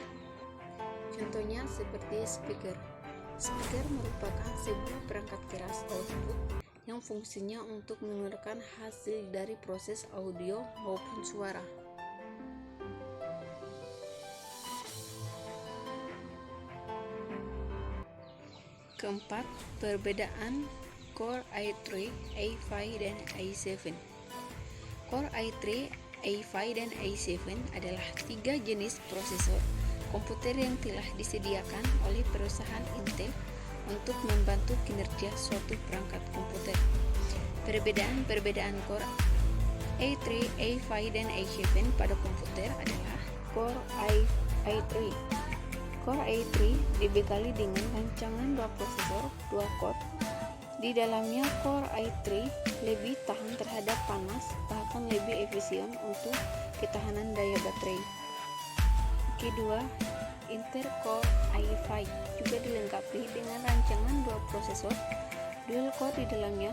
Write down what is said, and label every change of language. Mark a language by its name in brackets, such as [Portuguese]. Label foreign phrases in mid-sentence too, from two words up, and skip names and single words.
[Indonesian] Contohnya seperti speaker. Speaker merupakan sebuah perangkat keras output yang fungsinya untuk mengeluarkan hasil dari proses audio maupun suara. Keempat, perbedaan Core i3, A5, dan A7. Core i3, A5, dan A7 adalah tiga jenis prosesor komputer yang telah disediakan oleh perusahaan Intel untuk membantu kinerja suatu perangkat komputer. Perbedaan Core i3, A5, dan A7 pada komputer adalah Core i3. Core i3 dibekali dengan rancangan 2 prosesor, 2 core. Di dalamnya Core i3 lebih tahan terhadap panas, bahkan lebih efisien untuk ketahanan daya baterai. Kedua, Intel Core i5 juga dilengkapi dengan rancangan 2 prosesor, [English] dual core [Indonesian] di dalamnya.